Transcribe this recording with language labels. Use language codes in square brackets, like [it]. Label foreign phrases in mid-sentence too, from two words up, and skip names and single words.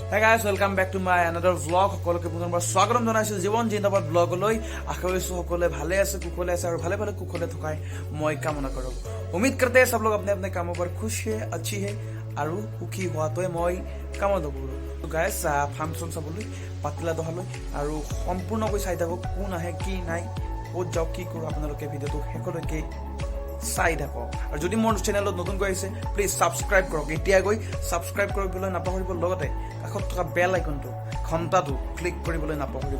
[en] guys, welcome back to my another vlog. [as] সকলোকে পুনৰবাৰ স্বাগতম জনাইছো জীৱন জিন্দাবাদ ব্লগলৈ। আশা কৰিছো সকলোৱে ভালে আছে, কুশলে আছে আৰু ভালে ভালে কুশলে থকাই মই কামনা কৰো। [hi] উম্मीद करते हैं सब लोग अपने अपने कामों पर खुश है, अच्छी है [as] আৰু সুখী হোৱাটোৱে মই কামনা কৰো। তো গাইস ফাংচন চাবলৈ পাতিলাদহালৈ আৰু সম্পূৰ্ণকৈ চাই থাকক কোন আহে কি নাই ক'ত যাওক কি কৰো আপোনালোকে ভিডিঅটো শেষলৈকে চাই থাকক। আৰু যদি মোৰ চেনেলত নতুনকৈ আহিছে প্লিজ সাবস্ক্ৰাইব কৰক। এতিয়া গৈ সাবস্ক্ৰাইব কৰিবলৈ নাপাহৰিব, লগতে কাষত থকা বেল আইকনটো ঘণ্টাটো ক্লিক কৰিবলৈ নাপাহৰিব।